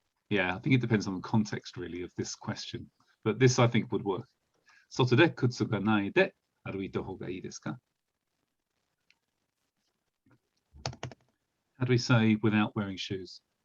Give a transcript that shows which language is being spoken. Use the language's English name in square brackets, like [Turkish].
[English] Yeah, I think it depends on the context really of this question, but this I think would work. [Japanese] 外で靴がないで歩いた方がいいですか? [English] How do we say without wearing shoes?